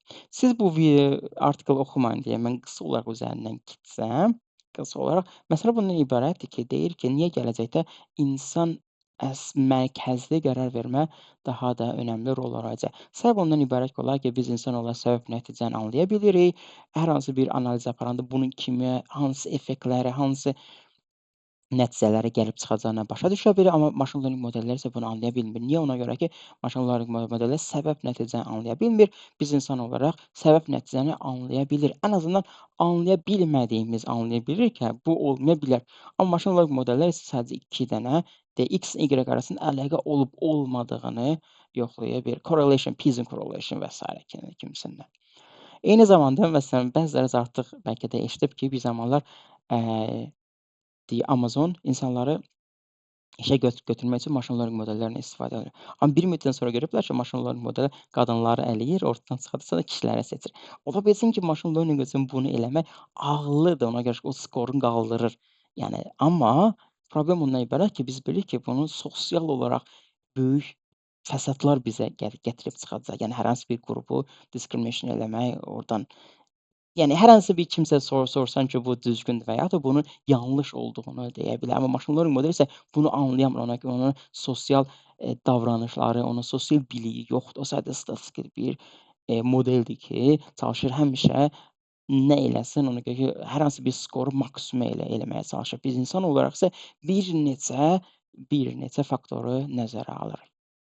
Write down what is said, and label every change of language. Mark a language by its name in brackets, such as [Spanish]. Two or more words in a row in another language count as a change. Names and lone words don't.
[Azerbaijani] Siz bu artiklı oxumayın deyə mən qısa olaraq üzərindən keçsəm, qısa olaraq məsələ bundan ibarətdir ki, deyir ki, niyə gələcəkdə insan mərkəzli qərar vermə daha da önəmli rol oynayacaq. Səbəb ondan ibarət ki, olar ki, biz insan olaraq səbəb nəticəni anlaya bilirik. Hər hansı bir analiz aparanda bunun kimi, hansı effektləri, hansı nəticələrə gəlib çıxacağına başa düşə bilir, amma [English] machine learning [Azerbaijani] modelləri isə bunu anlaya bilmir. Niyə? Ona görə ki, [English] machine learning [Azerbaijani] modelləri səbəb nəticəni anlaya bilmir. Biz insan olaraq səbəb nəticəni anlaya bilir. Ən azından anlaya bilmədiyimiz anlaya bilirik ki, bu olmaya bilər. Amma [English] machine learning [Azerbaijani] modelləri isə sadəcə 2 dənə X, Y arasında əlaqə olub-olmadığını yoxlaya bilir. [English] Correlation, Pearson correlation [Azerbaijani] və sairə kimisindən. Eyni zamanda məsələn bəziləriniz artıq bəlkə də eşidib ki, bir zamanlar Amazon insanları işə götürmək üçün [English] machine learning [Azerbaijani] modellərindən istifadə edir. Amma bir müddətdən sonra görüblər ki, [English] machine learning [Azerbaijani] modeli qadınları ələyir, ortadan çıxartsa da kişiləri seçir. Ola bilsin ki, [English] machine learning [Azerbaijani] üçün bunu eləmək ağıllıdır, ona görə ki, o skorunu qaldırır. Yəni, amma problem ondan ibarət ki, biz bilirik ki, bunun sosial olaraq böyük fəsadlar bizə gətirib çıxacaq. Yəni, hər hansı bir qrupu diskrimination eləmək, oradan yəni hər hansı bir kimsə sorsan ki, bu düzgündür və ya da bunun yanlış olduğunu deyə bilər. Amma [English] machine learning [Azerbaijani] modeli isə bunu anlayamır. Ona görə onun sosial, davranışları, onun sosial biliyi yoxdur. O sadəcə statistik bir, modeldir ki, çalışır həmişə nə eləsin, ona görə ki, hər hansı bir skoru maksimum eləməyə çalışır. Biz insan olaraq isə bir neçə faktoru nəzərə alırıq.